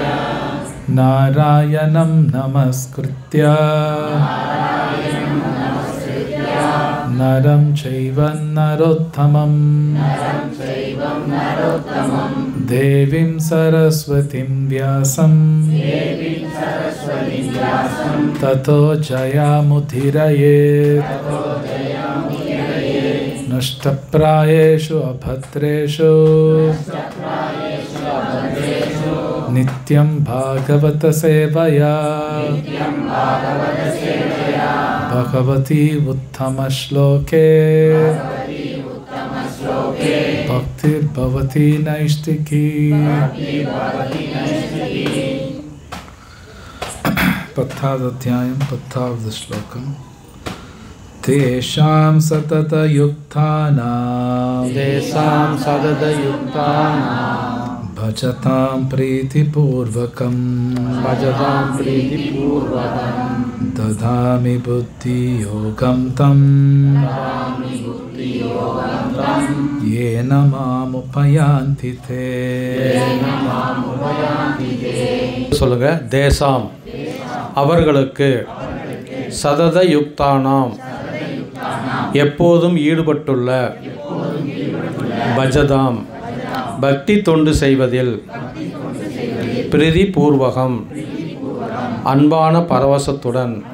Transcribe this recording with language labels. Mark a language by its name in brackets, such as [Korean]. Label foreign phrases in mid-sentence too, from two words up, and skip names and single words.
[Sanskrit] नारायणं नमस्कृत्य नरं चैव नरोत्तमम् देवीं सरस्वतीं व्यासं ततो जयमुदीरयेत्. नष्टप्रायेषु अभद्रेषु नित्यं भागवत सेवया भगवती उत्तम श्लोके भक्तिर्भवती नैष्टिकी. [Tamil] 10வது அத்தியாயம் 10வது ஸ்லோகம். [Sanskrit] तेषां सततयुक्तानां भजतां प्रीतिपूर्वकं ददामि बुद्धियोगं तं येन मामुपयान्ति ते. [Tamil] சொல்லுங்க. தேசாம் அவர்களுக்கு, [Sanskrit] सतत युक्तानाम् [Tamil] எப்போதும் ஈடுபட்டுள்ள, பஜதாம் பக்தி தொண்டு செய்வதில், [Sanskrit] प्रीति पूर्वकम् [Tamil] அன்பான பரவசத்துடன்,